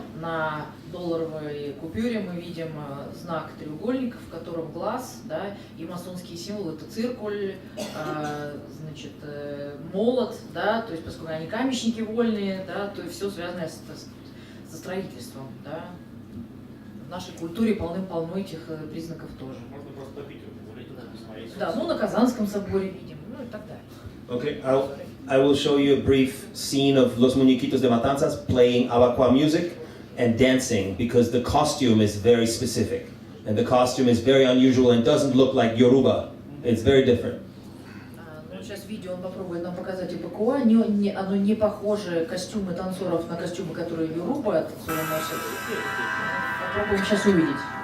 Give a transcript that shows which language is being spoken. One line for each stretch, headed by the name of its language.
Russian: На долларовой купюре мы видим знак треугольника, в котором глаз, да, и масонские символы — это циркуль, значит, молот, да, то есть поскольку они каменщики вольные, да, то есть все связанное со строительством, да. В нашей культуре полным-полно этих признаков тоже. Можно просто по Питеру погулять, посмотреть. Да, на Казанском соборе видим, и так далее.
English: Okay, I will show you a brief scene of Los Muñequitos de Matanzas playing Abakwa music and dancing, because the costume is very specific. And the costume is very unusual and doesn't look like Yoruba. It's very different.
Russian: Сейчас видео он попробует нам показать Абакуа. Оно не похоже, костюмы танцоров, на костюмы, которые Yoruba танцоры носят. Попробуем сейчас увидеть.